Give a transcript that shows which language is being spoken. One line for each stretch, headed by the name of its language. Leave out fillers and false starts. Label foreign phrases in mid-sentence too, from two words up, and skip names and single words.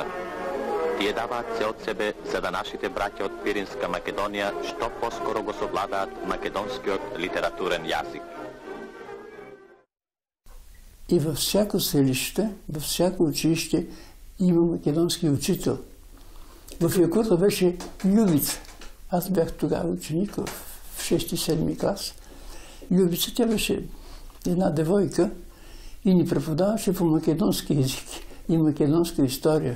Macedonian: Тие даваат се од себе за да нашите браќа од Пиринска Македонија што поскоро го совладаат македонскиот литературен јазик.
Bulgarian: И във всяко селище, във всяко училище има македонски учител. В Якурта беше Любица. Аз бях тогава ученик в 6-7 клас. Любица, тя беше една девойка и ни преподаваше по македонски език и македонска история.